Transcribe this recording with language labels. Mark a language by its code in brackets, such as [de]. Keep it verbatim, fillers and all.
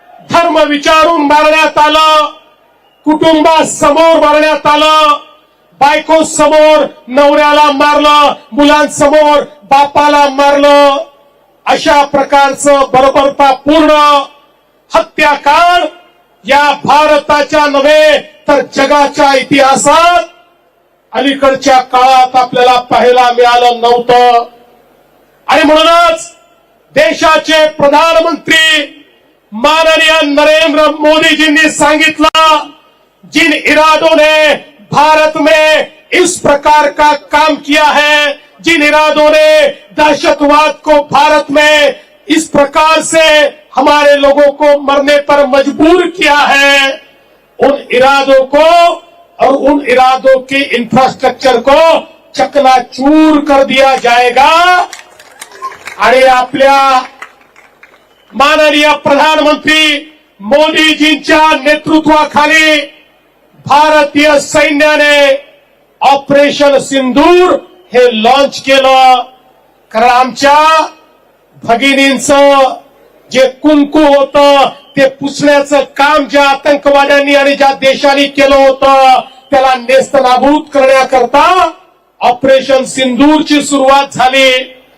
[mr] धर्म विचारून मारण्यात आलं, कुटुंबासमोर मारण्यात आलं, बायको समोर नवऱ्याला मारलं, मुलांसमोर बापाला मारलं, अशा प्रकारचं बर्बरतापूर्ण हत्याकांड या भारताच्या नव्हे तर जगाच्या इतिहासात अलीकडच्या काळात आपल्याला पाहायला मिळालं नव्हतं. आणि म्हणूनच देशाचे प्रधानमंत्री माननीय नरेंद्र मोदीजींनी सांगितलं, [hi] जिन इरादोने भारत में इस प्रकार का काम किया है, जिन इरादों ने दहशतवाद को भारत में इस प्रकार से हमारे लोगों को मरने पर मजबूर किया है, उन इरादों को और उन इरादों के इंफ्रास्ट्रक्चर को चकनाचूर कर दिया जाएगा. [mr] आणि आपल्या माननीय प्रधानमंत्री मोदीजींच्या नेतृत्वाखाली भारतीय सैन्याने ऑपरेशन सिंदूर हे लॉन्च केलं. कारण आमच्या भगिनींचं जे कुंकू होतं ते पुसण्याचं काम ज्या आतंकवाद्यांनी आणि ज्या देशांनी केलं होतं त्याला नेस्तनाबूत करण्याकरता ऑपरेशन सिंदूरची सुरुवात झाली.